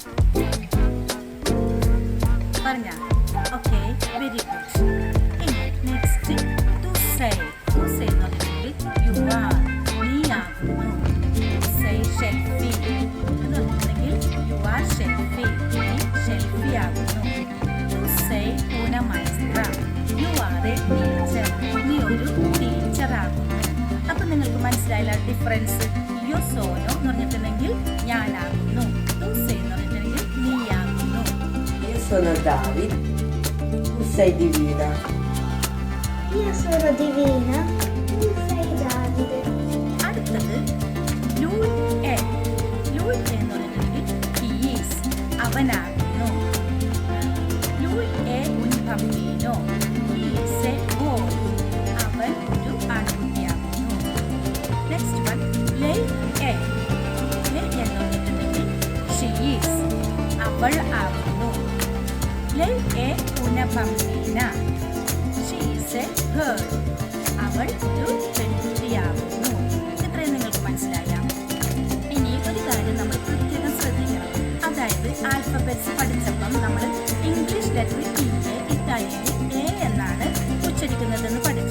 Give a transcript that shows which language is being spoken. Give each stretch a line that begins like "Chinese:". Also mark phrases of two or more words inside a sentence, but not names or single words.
English: പറഞ്ഞാ? Okay, very good.
Malayalam: ഇനി നെക്സ്റ്റ്
Italian: tu sei. tu sei
Malayalam: എന്ന് പറഞ്ഞിട്ടുണ്ടെങ്കിൽ
English: you are,
Malayalam: നീ ആകുന്നു.
Italian: tu sei Shelfi
Malayalam: എന്ന് പറഞ്ഞിട്ടുണ്ടെങ്കിൽ
English: you are Shelfi,
Malayalam: നീ ഷെൽഫി ആകുന്നു.
Italian: tu sei una maestra,
English: you are a teacher,
Malayalam: നീ ഒരു ടീച്ചറാകുന്നു. അപ്പം നിങ്ങൾക്ക് മനസ്സിലായില്ല ഡിഫറൻസ്?
Italian: io sono
Malayalam: എന്ന് പറഞ്ഞിട്ടുണ്ടെങ്കിൽ ഞാനാകുന്നു,
Italian: tu sei
Malayalam: എന്ന് പറഞ്ഞിട്ടുണ്ടെങ്കിൽ നീയാകുന്നു.
Italian: Io sono David, tu sei Divina. Io sono Divina, tu sei Davide.
Malayalam: അടുത്തത്
Italian: lui è. lui è
Malayalam: എന്ന് പറഞ്ഞിട്ടുണ്ടെങ്കിൽ
English: he is,
Malayalam: അവനാകുന്നു.
Italian: lui è un bambino,
English: he is a boy,
Malayalam: അവൻ ഒരു ആൺകുട്ടിയാകുന്നു.
English: next one
Italian: lei è.
Malayalam: lei എന്ന് പറഞ്ഞിട്ടുണ്ടെങ്കിൽ
English: she is,
Malayalam: അവൾ ആകുന്നു.
Italian: lei è una bambina,
English: she is a girl,
Malayalam: അവൾ ഒരു പെൺകുട്ടിയാകുന്നു. ഇത്രയും നിങ്ങൾക്ക് മനസ്സിലായ? ഇനി ഒരു കാര്യം നമ്മൾ പ്രത്യേകം ശ്രദ്ധിക്കണം. അതായത് ആൽഫബറ്റ്സ് പഠിച്ചപ്പം നമ്മൾ
English: English letter T
Malayalam: എ ഇറ്റാലിയനിൽ എ എന്നാണ് ഉച്ചരിക്കുന്നതെന്ന് പഠിച്ചു.